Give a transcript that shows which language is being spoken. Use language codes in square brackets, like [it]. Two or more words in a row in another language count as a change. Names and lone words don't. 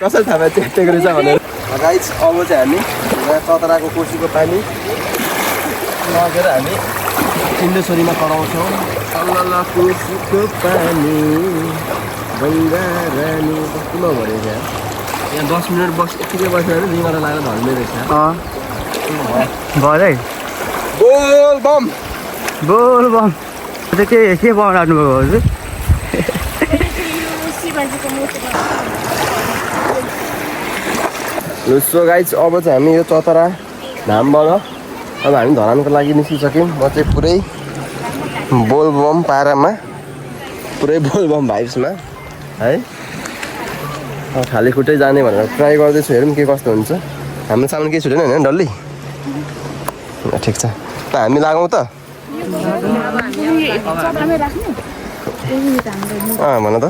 [ne] कसरी थाहा पायो च्याटेको रहेछ भनेर गाइज अब चाहिँ हामी यहाँ चतराको कोसीको पानी लगेर हामी सिन्धेश्वरीमा कराउँछौँ कोसीको पानी गङ्गा रानी किन भनेको यहाँ 10 मिनट यतिकै बसेर रिङ्गर लागेर ढल्ने रहेछ भयो बोलबम बोलबम के बनाउनु भएको हजुर [en] so guys [ne] अब चाहिँ हामी यो चतरा धामबाट अब हामी धरानको लागि निस्किसक्यौँ म चाहिँ पुरै बोलबम पारामा पुरै बोलबम भाइब्समा है खाली खुट्टै जाने भनेर ट्राई गर्दैछु हेरौँ के कस्तो हुन्छ हाम्रो सामान केही छुटेन होइन डल्लै ठिक छ त हामी लागौँ त भन त